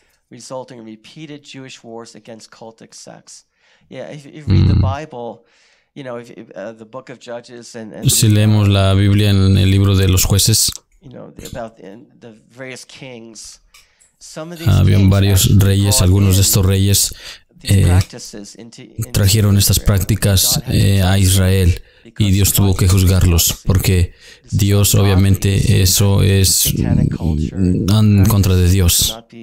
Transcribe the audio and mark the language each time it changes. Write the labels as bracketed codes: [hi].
[en] Resulting in repeated Jewish wars against cultic sects. Yeah, if you read the Bible, you know, the book of Judges and [es] si leemos la Biblia en el libro de los jueces, [en] you know, about the various kings, [es] habían varios reyes, algunos de estos reyes trajeron estas prácticas a Israel y Dios tuvo que juzgarlos porque Dios obviamente eso es en contra de Dios.